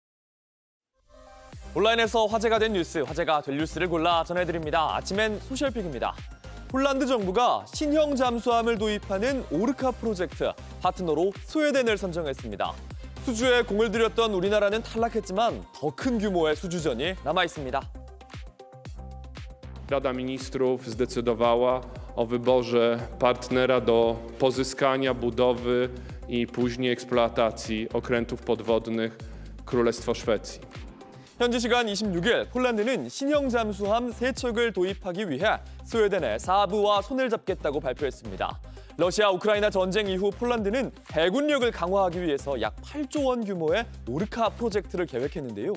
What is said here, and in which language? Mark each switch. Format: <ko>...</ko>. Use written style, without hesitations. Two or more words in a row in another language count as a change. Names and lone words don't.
<ko>온라인에서 화제가 된 뉴스, 화제가 될 뉴스를 골라 전해드립니다. 아침엔 소셜픽입니다. 폴란드 정부가 신형 잠수함을 도입하는 오르카 프로젝트 파트너로 스웨덴을 선정했습니다. 수주에 공을 들였던 우리나라는 탈락했지만 더 큰 규모의 수주전이 남아 있습니다.</ko> <pl>Rada Ministrów zdecydowała o wyborze partnera do pozyskania, budowy i później eksploatacji okrętów podwodnych Królestwo Szwecji.</pl> <ko>현지 시간 26일 폴란드는 신형 잠수함 3척을 도입하기 위해 스웨덴의 사부와 손을 잡겠다고 발표했습니다. 러시아 우크라이나 전쟁 이후 폴란드는 해군력을 강화하기 위해서 약 8조 원 규모의 오르카 프로젝트를 계획했는데요.</ko>